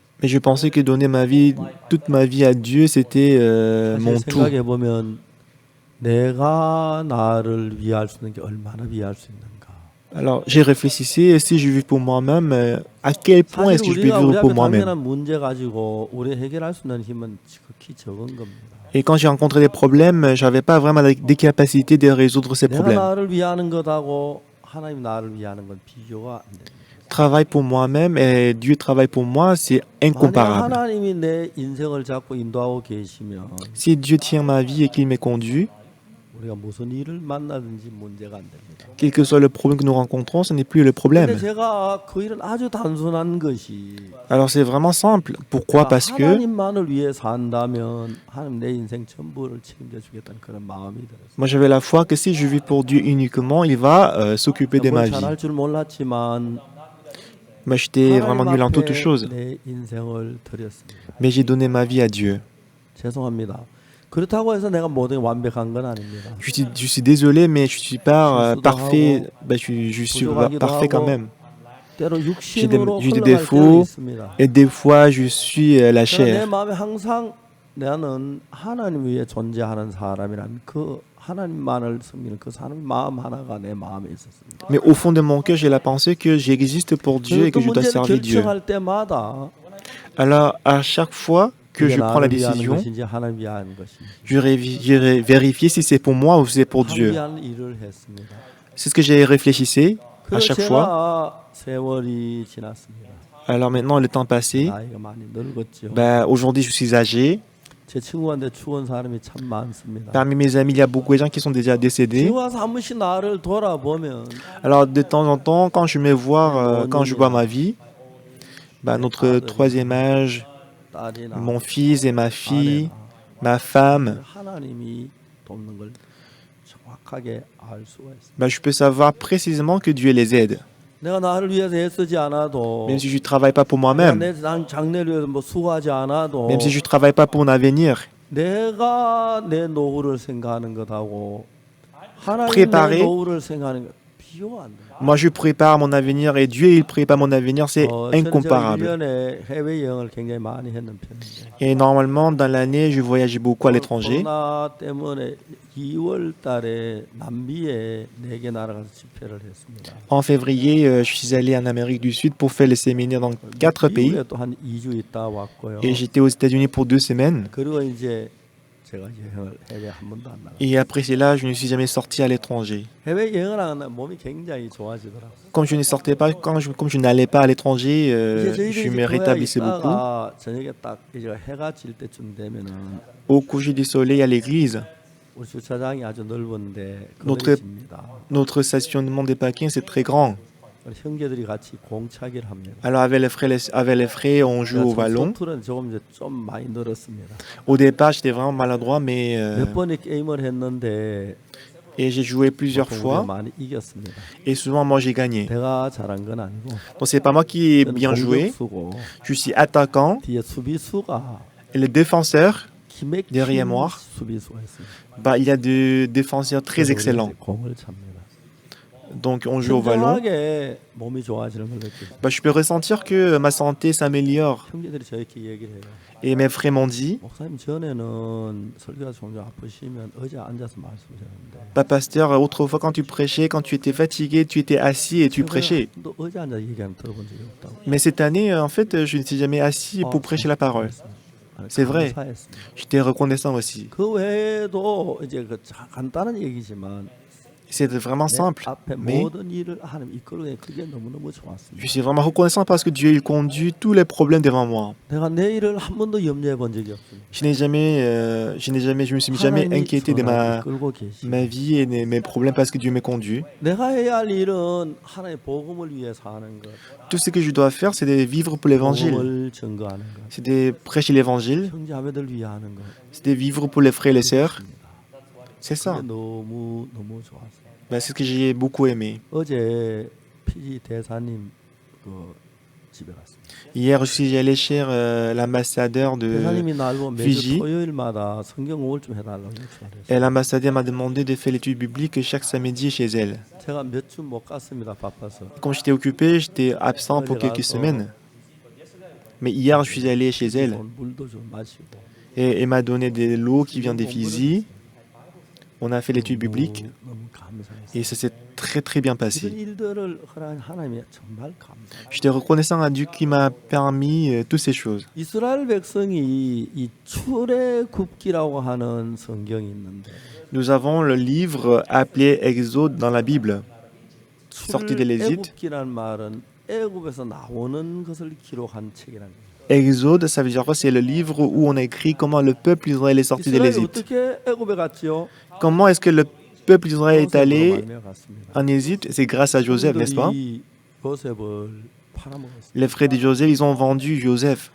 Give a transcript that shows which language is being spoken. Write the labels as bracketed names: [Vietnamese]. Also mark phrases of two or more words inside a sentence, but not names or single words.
[French] Mais je pensais que donner ma vie, toute ma vie à Dieu, c'était mon [Korean] 사실 [French] tout. [Korean] 생각해 보면 내가 나를 위할 수 있는 게 얼마나 위할 수 있는가. [French] Alors j'ai réfléchi, si je vis pour moi-même, à quel point est-ce [Korean] 사실 [French] que je peux [Korean] 우리가 우리 [French] vivre pour [Korean] 앞에 [French] moi-même? [Korean] 당면한 문제 가지고 우리 해결할 수 있는 힘은 지극히 적은 겁니다. [French] Et quand j'ai rencontré des problèmes, j'avais pas vraiment des capacités de résoudre ces [Korean] 내가 [French] problèmes. [Korean] 나를 위하는 것하고 하나님 나를 위하는 건 비교가 안 됩니다. [French] Travail pour moi-même et Dieu travaille pour moi, c'est [Korean] 만약 [French] incomparable. [Korean] 하나님이 내 인생을 잡고 인도하고 계시면 [French] Si Dieu tient ma vie et qu'il me conduit, [Korean] 우리가 무슨 일을 만나든지 문제가 안 됩니다. [French] quel que soit le problème que nous rencontrons, ce n'est plus le [Korean] 근데 [French] problème. [Korean] 제가 그 일은 아주 단순한 것이 [French] Alors c'est vraiment simple. Pourquoi? Parce que [Korean] 하나님만을 위해 산다면 하나님 내 인생 전부를 책임져 주겠다는 그런 마음이 들었어요. [French] moi j'avais la foi que si je vis pour Dieu uniquement, il va s'occuper de ma vie. [Korean] 잘할 줄 몰랐지만 [French] Moi j'étais vraiment nul en toutes choses, [Korean] 내 인생을 드렸습니다. [French] mais j'ai donné ma vie à Dieu. [Korean] 죄송합니다. 그렇다고 해서 내가 모든 게 완벽한 건 아닙니다. [French] Je suis désolé, mais je suis pas parfait. Je suis parfait quand même. [Korean] 때로 육신으로 [French] j'ai des [Korean] 흘러갈 때도 [French] défauts, [Korean] 있습니다. [French] Et des fois, je suis la [Korean] 그러나 내 [French] chair. [Korean] 마음에 항상 나는 하나님 위에 존재하는 사람이란 그 하나님만을 섬기는 그 사람의 마음 하나가 내 마음에 있었습니다. [French] Mais au fond de mon cœur, j'ai la pensée que j'existe pour Dieu et que je dois [Korean] 문제를 [French] servir Dieu. [Korean] 결정할 때마다 [French] Alors, à chaque fois que [Korean] 그게 [French] je prends la [Korean] 나를 위하는 [French] décision, [Korean] 것인지 하나님 위하는 것인지 [French] je vérifie si c'est pour moi ou si c'est pour [Korean] 하나님 [French] Dieu. [Korean] 위하는 일을 했습니다. [French] C'est ce que j'ai réfléchissé à [Korean] 그래서 [French] chaque fois. [Korean] 제가 세월이 지났습니다. [French] Alors maintenant, le temps passé, [Korean] 나이가 많이 늙었죠. [French] aujourd'hui je suis âgé. [Korean] 제 친구한테 죽은 사람이 참 많습니다. [French] Parmi mes amis, il y a beaucoup de gens qui sont déjà décédés. [Korean] 지금 와서 한 번씩 나를 돌아보면 [French] Alors de temps en temps, quand je me vois, quand je vois ma vie, notre troisième âge, [Korean] 딸이나 [French] mon fils et ma fille, [Korean] 아내나 [French] ma femme, [Korean] 하나님이 돕는 걸 정확하게 알 수가 있습니다. [French] je peux savoir précisément que Dieu les aide. [Korean] 내가 나를 위해서 애쓰지 않아도 [French] Même si je ne travaille pas pour [Korean] 내가 [French] moi-même, [Korean] 내 장래를 위해서 뭐 수고하지 않아도 [French] même si je ne travaille pas pour mon avenir, [Korean] 내가 내 노후를 생각하는 것하고 하나님 내 [French] préparer, [Korean] 노후를 생각하는 것 비교가 안 돼요. [French] moi je prépare mon avenir et Dieu il prépare mon avenir, c'est [Korean] 저는 제가 [French] incomparable. [Korean] 1년에 해외 여행을 굉장히 많이 했는 편인데 [French] Et normalement, dans l'année, je voyageais beaucoup à l'étranger. [Korean] 코로나 때문에 2월 달에 남미에 4개 나라 가서 집회를 했습니다. [French] En février, je suis allé en Amérique du Sud pour faire les séminaires dans 4 pays. [Korean] 미국에 또 한 2주 있다 왔고요. [French] Et j'étais aux États-Unis pour 2 semaines. [Korean] 그리고 이제 제가 여행을 해외 한 번도 안 나가. [French] Et après cela, je ne suis jamais sorti à l'étranger. [Korean] 해외 여행을 하면 몸이 굉장히 좋아지더라고요. [French] Comme je ne sortais pas, comme je n'allais pas à l'étranger, je me rétablissais beaucoup. [Korean] 있다가 저녁에 딱 이제 해가 질 때쯤 되면은 [French] Au coucher du soleil à l'église, [Korean] 우리 주차장이 아주 넓은데 [French] notre, [Korean] 거리집니다. [French] notre stationnement des parkings, c'est très grand. [Korean] 형제들이 같이 공차기를 합니다. [French] Alors avec les frères, on joue au ballon. [Korean] 소툴은 조금 이제 좀 많이 늘었습니다. [French] Au départ, j'étais vraiment maladroit, mais [Korean] 몇 번의 게임을 했는데 [French] et j'ai joué plusieurs [Korean] 보통 [French] fois. [Korean] 우리가 많이 이겼습니다. [French] Et souvent, moi, j'ai gagné. [Korean] 내가 잘한 건 아니고 [French] Donc, c'est pas moi qui ai bien joué. [Korean] 공격수고 [French] Je suis attaquant. [Korean] 뒤에 수비수가 [French] Et le défenseur, [Korean] 김맥 [French] Derrière moi. [Korean] 수비수가 있습니다. [French] il y a des défenseurs très [Korean] 그래서 우리가 [French] excellents. [Korean] 이제 공을 찹니다. [French] Donc, on joue au ballon. [Korean] 현저하게 몸이 좋아지는 걸 느끼고 [French] Je peux ressentir que ma santé s'améliore. [Korean] 형제들이 저렇게 얘기를 해요. [French] Et mes frères m'ont dit, [Korean] 목사님 전에는 설교가 종종 아프시면 의자 앉아서 말씀하셨는데 [French] pasteur, autrefois, quand tu prêchais, quand tu étais fatigué, tu étais assis et tu prêchais. [Korean] 또 의자 앉아 얘기하는 들어본 적이 없다고. [French] Mais cette année, en fait, je ne suis jamais assis pour prêcher la parole. C'est vrai. [Korean] 감사했습니다. [French] J'étais reconnaissant aussi. [Korean] 그 외에도 이제 그 간단한 얘기지만 [French] C'est vraiment [Korean] 내 [French] simple. [Korean] 앞에 [French] Mais [Korean] 모든 일을 하나님 이끌어내 그게 너무너무 좋았습니다. [French] je suis vraiment reconnaissant parce que Dieu, il conduit tous les problèmes devant moi. [Korean] 내가 내일을 한 번도 염려해 본 적이 없습니다. [French] Je me suis jamais [Korean] 하나님이 [French] inquiété de [Korean] 전하고 이끌고 계시고 [French] ma vie et de mes problèmes parce que Dieu me conduit. [Korean] 내가 해야 할 일은 하나님의 복음을 위해서 하는 것, [French] Tout ce que je dois faire, c'est de vivre pour l'évangile. [Korean] 복음을 증거하는 것, [French] C'est de prêcher l'évangile. [Korean] 형제자매들 위해 하는 것. [French] C'est de vivre pour les frères et les sœurs. C'est ça. [Korean] 그게 너무 좋았어요. [French] C'est ce que j'ai beaucoup aimé. [Korean] 어제 피지 대사님 그 집에 갔습니다. [French] Hier, je suis allé chez l'ambassadeur de [Korean] 대사님이 날고 매주 [French] Fiji. [Korean] 토요일마다 성경 우울 좀 해달라고 요청을 [French] Et [Korean] 했어요. [French] l'ambassadeur m'a demandé de faire l'étude biblique chaque samedi chez elle. [Korean] 제가 몇 주 못 갔습니다. 바빠서. [French] Comme j'étais occupé, j'étais absent pour quelques semaines. Mais hier, je suis allé chez elle [Korean] 물도 좀 마시고. [French] et elle m'a donné de l'eau qui vient des Fidji. On a fait l'étude biblique [Korean] 너무 감사했어요. [French] et ça s'est très très bien [Korean] 이런 [French] passé. [Korean] 일들을 허락한 하나님이 정말 감사해요. [French] J'étais reconnaissant à Dieu qui m'a permis toutes ces choses. [Korean] 이스라엘 백성이 이 출애굽기라고 하는 성경이 있는데 [French] Nous avons le livre appelé Exode dans la Bible. Sortie de l'Égypte. [Korean] 출애굽기란 말은 애굽에서 나오는 것을 기록한 책이라는 거예요. [French] Exode, ça veut dire quoi? C'est le livre où on a écrit comment le peuple d'Israël est sorti de [Korean] 이스라엘이 [French] l'Égypte. [Korean] 어떻게 애굽에 갔지요? [French] Comment est-ce que le peuple d'Israël est [Korean] 요셉으로 [French] allé [Korean] 말미암아 갔습니다. [French] en Égypte? C'est grâce à Joseph, n'est-ce pas? [Korean] 형들이 요셉을 팔아먹었어요. [French] Les frères de Joseph, ils ont vendu Joseph.